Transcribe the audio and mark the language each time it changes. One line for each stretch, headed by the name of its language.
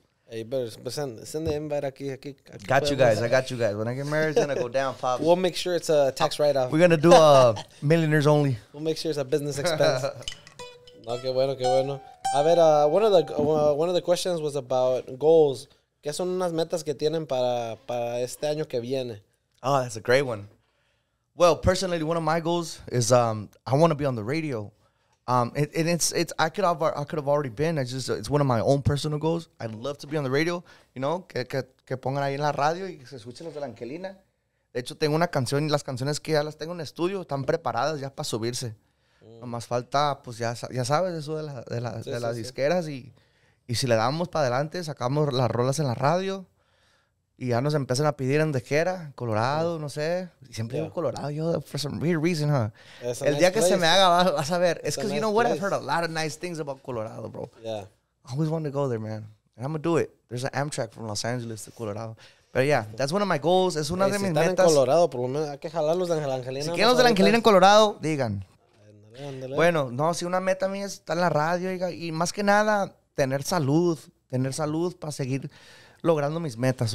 English: Hey, you better send the invite
Spanish: aquí.
English: Got you guys. I got you guys. When I get married, it's gonna go down, pop. We'll make sure it's a tax write-off. We're gonna do millionaires only. We'll make sure it's a business expense.
Spanish: No, qué bueno. A ver,
English: one of the questions was about goals.
Spanish: ¿Qué son unas metas que tienen para este año que viene?
English: Oh, that's a great one. Well, personally, one of my goals is I want to be on the radio. It's I could have already been. It's one of my own personal goals. I'd love to be on the radio. You know,
Spanish: que pongan ahí en la radio y que se escuchen los de la Angelina. De hecho, tengo una canción y las canciones que ya las tengo en estudio están preparadas ya para subirse. Nomás falta, pues ya sabes, eso de las disqueras y si le damos para adelante, sacamos las rolas en la radio. Y ya nos empiezan a pedir en Dejera, Colorado, no sé. Y siempre digo Colorado, yo,
English: for some weird reason, huh?
Spanish: El día que se me haga, vas a ver.
English: It's because, you know what? I've heard a lot of nice things about Colorado, bro. Yeah. I always wanted to go there, man. And I'm going to do it. There's an Amtrak from Los Angeles to Colorado. But yeah, that's one of my goals.
Spanish: Es una de mis metas. Si están en Colorado, por lo menos hay que jalarlos de la Angelina. Si quieren los de la Angelina en Colorado, digan. Ándale. Bueno, no, si una meta mía es estar en la radio, oiga, y más que nada, tener salud para seguir logrando mis metas.